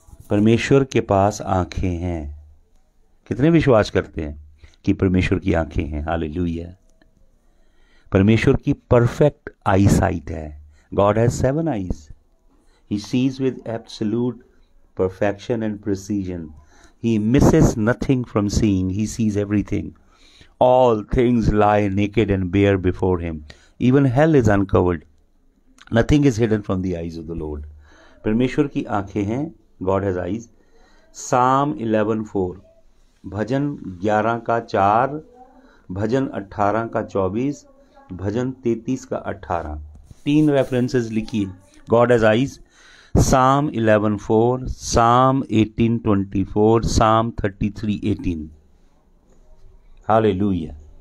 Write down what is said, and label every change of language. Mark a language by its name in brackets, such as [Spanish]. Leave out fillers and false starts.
[Hindi] परमेश्वर के पास आंखें हैं। कितने विश्वास करते हैं कि परमेश्वर की आंखें हैं? हालेलुया। परमेश्वर की परफेक्ट आई साइट है। [English] God has 7 eyes. He sees with absolute perfection and precision. He misses nothing from seeing. He sees everything. All things lie naked and bare before him. Even hell is uncovered. Nothing is hidden from the eyes of the Lord. [Hindi] परमेश्वर की आंखें हैं. [English] God has eyes. [Hindi] Psalm 11:4, भजन 11 का 4, भजन 18 का 24, भजन 33 का 18, 3 references लिखिए. [English] God has eyes. Psalm 11:4, Psalm 18:24, Psalm 33:18. Hallelujah.